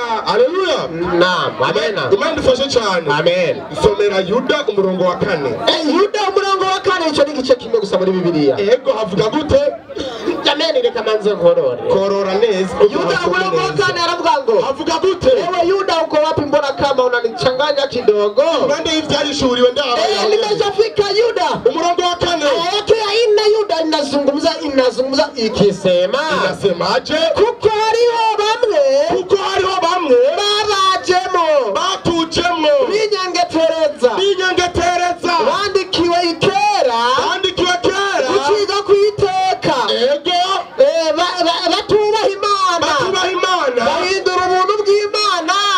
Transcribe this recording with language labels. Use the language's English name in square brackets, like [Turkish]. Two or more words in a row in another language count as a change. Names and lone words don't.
[Rundi] Haleluya. Naam, amen. Imana dufashe cyane. Amen. Isomera Yuda umurongo wa 4. Yuda umurongo wa 4 ico ni gice kimwe gusa muri Bibiliya. Ego havuga gute? Amen, reka manze korora neza. Yuda umurongo wa 4 aravuga ngo havuga gute? [Swahili] Ewe Yuda uko wapi mbona kama unanichanganya kidogo? Mwende hivi alishuriwe ndio. Nimeshafika Yuda. Umurongo wa 4. Ayake ya Yuda inazungumza ikisema. Inasemaje? [Rundi] Kuko hariho bamwe batujemo binyangetereza bandikiwe kera guciga kwiteka batubaha Imana bahindura ubuntu bw'Imana